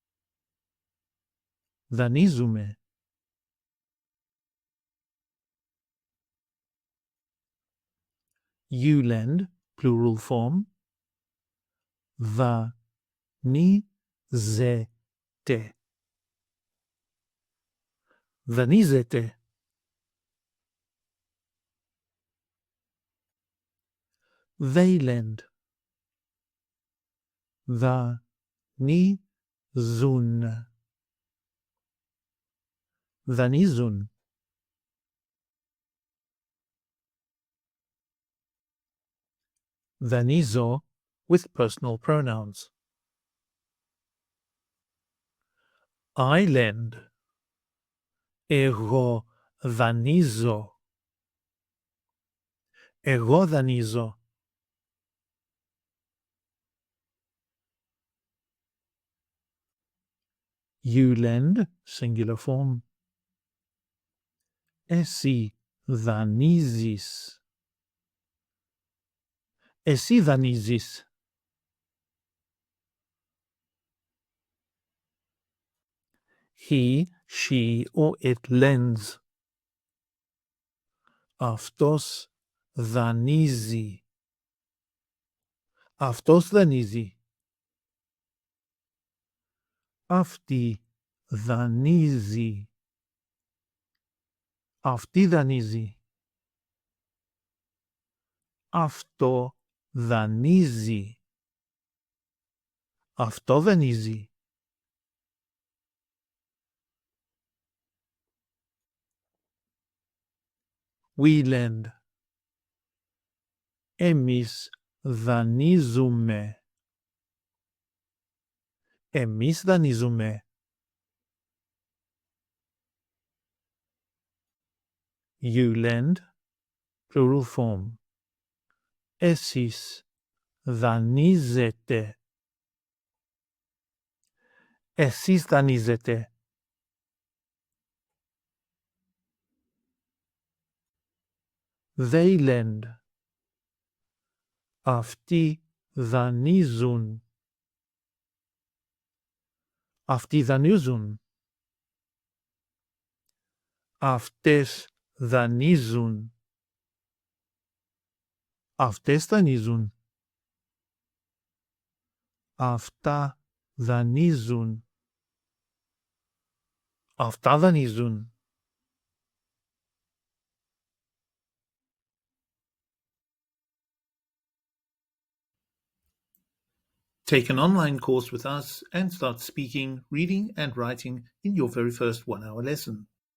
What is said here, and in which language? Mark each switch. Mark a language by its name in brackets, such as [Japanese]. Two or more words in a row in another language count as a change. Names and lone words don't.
[Greek] Δανείζουμε. [English] You lend, plural form. [Greek] Δανείζετε. Δανείζετε. [English] They lend. [Greek] Δανείζουν. Δανείζουν. [English] Δανείζω with personal pronouns. I lend. [Greek] Εγώ δανείζω. Εγώ δανείζω. [English] You lend, singular form. [Greek] Εσύ δανείζεις. Εσύ δανείζεις. [English] He, she, or it lends. [Greek] Αυτός δανείζει. Αυτός δανείζει. Αυτή δανείζει. Αυτή δανείζει. Αυτό δανείζει. Αυτό δανείζει. [English] We lend. [Greek] Εμείς δανείζουμε. Εμείς δανείζουμε. [English] You lend, plural form. [Greek] Εσείς δανείζετε. Εσείς δανείζετε. [English] They lend. [Greek] Αυτοί δανείζουν. Αυτοί δανείζουν. Αυτές δανείζουν. Αυτές δανείζουν. Αυτά δανείζουν. Αυτά δανείζουν. [English] Take an online course with us and start speaking, reading and writing in your very first 1-hour lesson.